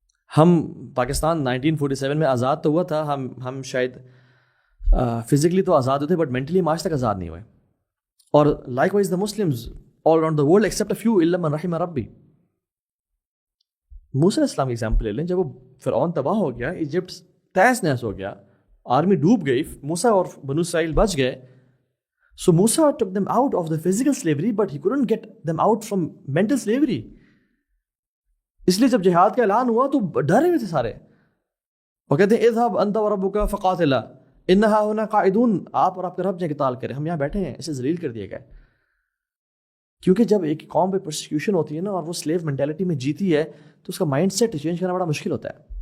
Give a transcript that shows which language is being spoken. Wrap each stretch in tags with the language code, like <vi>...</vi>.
<ur>ہم پاکستان 1947 میں آزاد تو ہوا تھا, ہم شاید فزیکلی تو آزاد ہوتے بٹ مینٹلی ہم آج تک آزاد نہیں ہوئے.</ur> <en>اور likewise the Muslims all around the world except a few</en> <ar>الا من رحم ربی.</ar> <ur>موسیٰ علیہ السلام کی ایگزامپل لے لیں. جب وہ فرعون تباہ ہو گیا, ایجپٹ تہس نہس ہو گیا, آرمی ڈوب گئی, موسیٰ اور بنو اسرائیل بچ گئے.</ur> <en>So Musa took them out of the physical slavery but he couldn't get them out from mental slavery.</en> <ur>اس لیے جب جہاد کا اعلان ہوا تو ڈرے ہوئے تھے سارے, وہ کہتے ہیں</ur> <ar>اذهب انت وربك فقاتلا انہا ہونا قاعدون,</ar> <ur>آپ اور آپ کا رب جا قتال کریں, ہم یہاں بیٹھے ہیں. اسے ذلیل کر دیا گیا کیونکہ جب ایک قوم پہ پرسیکیوشن ہوتی ہے نا اور وہ سلیو مینٹیلٹی میں جیتی ہے تو اس کا مائنڈ سیٹ چینج کرنا بڑا مشکل ہوتا ہے.</ur>